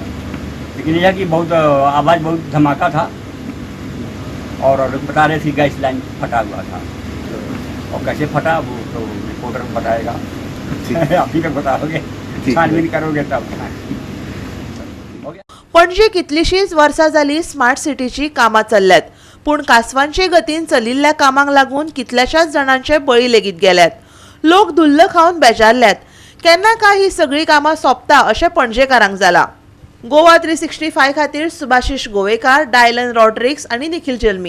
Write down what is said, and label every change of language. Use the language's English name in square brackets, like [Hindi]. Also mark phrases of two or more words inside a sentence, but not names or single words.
[Hindi] लेकिन यह कि बहुत आवाज़ बहुत धमाका था और बता रहे थे [English] gas line [Hindi] फटा हुआ था. और कैसे फटा वो तो रिपोर्टर बताएगा. आप ही का बताओगे, छानबीन करोगे तब. [Konkani] पणजी कितलीशीच वर्सां जाली स्मार्ट सिटीची कामां चल्ल्यात, पूण कासवांचे गतीन चलिल्ल्या कामांक लागून कितल्याशाच जाणांचे बळी लेगीत गेल्यात. लोक धुल्ल खावन बेजारल्यात. केन्ना काय ही सगळी कामां सोंपता अशें पणजेकारांक जाला. गोवा 365 खातीर सुभाशीश गोवेकार, डायलन रॉड्रिक्स आनी निखिल जल्मी.